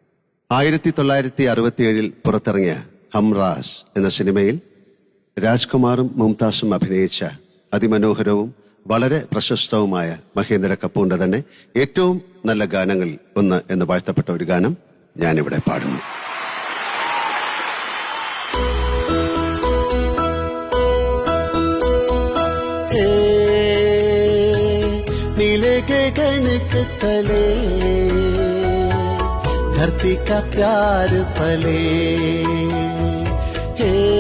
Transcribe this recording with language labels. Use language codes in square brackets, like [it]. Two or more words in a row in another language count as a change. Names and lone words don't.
[ml] 1967 പുറത്തിറങ്ങിയ ഹംറാസ് എന്ന സിനിമയിൽ രാജ്കുമാറും മുംതാസും അഭിനയിച്ച അതിമനോഹരവും വളരെ പ്രശസ്തവുമായ മഹേന്ദ്ര കപൂറിന്റെ തന്നെ ഏറ്റവും നല്ല ഗാനങ്ങളിൽ ഒന്ന് എന്ന് വാഴ്ത്തപ്പെട്ട ഒരു ഗാനം ഞാനിവിടെ പാടുന്നു. [hi] नीले गगन के तले धरती का प्यार पले, हे